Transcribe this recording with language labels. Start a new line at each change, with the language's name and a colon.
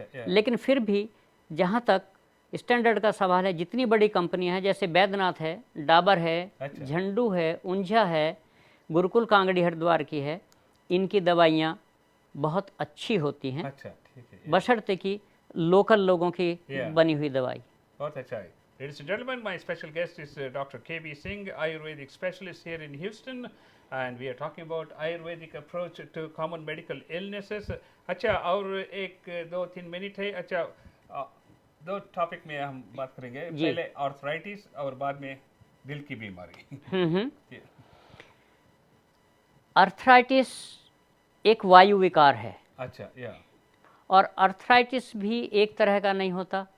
Hindi: लेकिन फिर भी जहाँ तक स्टैंडर्ड का सवाल है, जितनी बड़ी कंपनियां हैं, जैसे बैद्यनाथ है, डाबर है, झंडू है, ऊंझा है, गुरुकुल कांगड़ी हरिद्वार की है, इनकी दवाइयाँ बहुत अच्छी होती हैं। बशर्ते कि लोकल लोगों की बनी हुई दवाई। बहुत अच्छा है।
English: Ladies and gentlemen, my special guest is Dr. K.B. Singh, Ayurvedic specialist here in Houston, and we are talking about Ayurvedic approach to common medical illnesses.
Hindi: अच्छा, और एक 2-3 मिनट है। अच्छा, दो टॉपिक में हम बात करेंगे, पहले आर्थराइटिस और बाद में दिल की बीमारी। आर्थराइटिस एक वायु विकार है। अच्छा, और आर्थराइटिस भी एक तरह का नहीं होता।